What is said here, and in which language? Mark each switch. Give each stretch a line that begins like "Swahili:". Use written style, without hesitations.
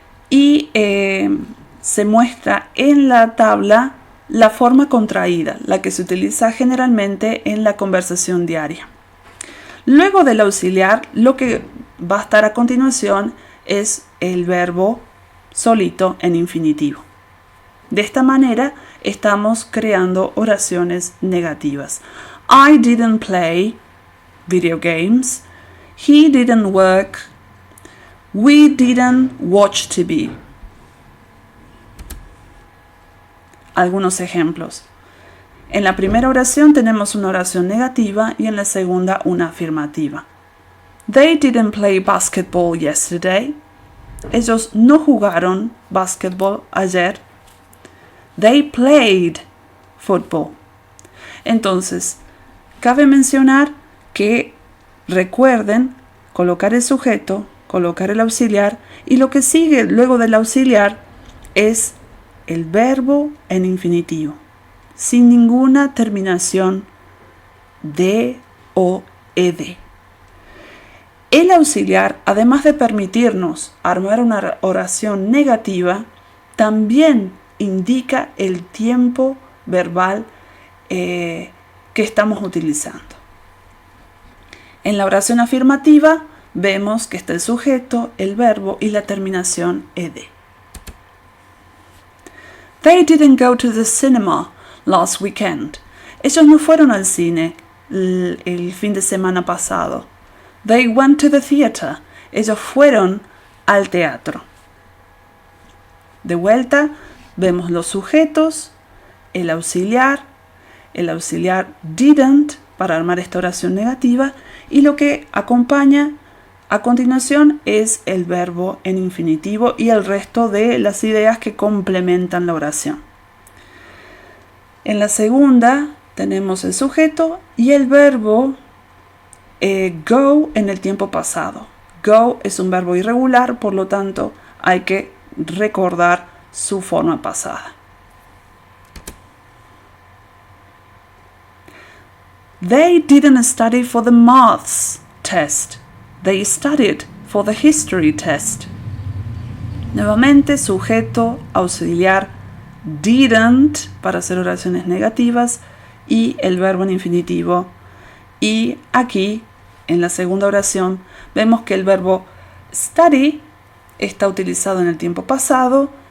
Spanish: Y se muestra en la tabla la forma contraída, la que se utiliza generalmente en la conversación diaria. Luego del auxiliar, lo que va a estar a continuación es el verbo solito en infinitivo. De esta manera estamos creando oraciones negativas.
English: I didn't play video games. He didn't work. We didn't watch TV.
Spanish: Algunos ejemplos. En la primera oración tenemos una oración negativa y en la segunda una afirmativa.
English: They didn't play basketball yesterday.
Spanish: Ellos no jugaron basketball ayer.
English: They played football.
Spanish: Entonces, cabe mencionar que recuerden colocar el sujeto, colocar el auxiliar y lo que sigue luego del auxiliar es el verbo en infinitivo, sin ninguna terminación de o ed. El auxiliar, además de permitirnos armar una oración negativa, también indica el tiempo verbal que estamos utilizando. En la oración afirmativa vemos que está el sujeto, el verbo y la terminación ed.
English: They didn't go to the cinema last weekend.
Spanish: Ellos no fueron al cine el fin de semana pasado.
English: They went to the theater.
Spanish: Ellos fueron al teatro. De vuelta, vemos los sujetos, el auxiliar didn't para armar esta oración negativa y lo que acompaña a continuación es el verbo en infinitivo y el resto de las ideas que complementan la oración. En la segunda tenemos el sujeto y el verbo go en el tiempo pasado. Go es un verbo irregular, por lo tanto hay que recordar su forma pasada.
English: They didn't study for the maths test. They studied for the history test.
Spanish: Nuevamente, sujeto, auxiliar, didn't para hacer oraciones negativas y el verbo en infinitivo. Y aquí, en la segunda oración, vemos que el verbo study está utilizado en el tiempo pasado.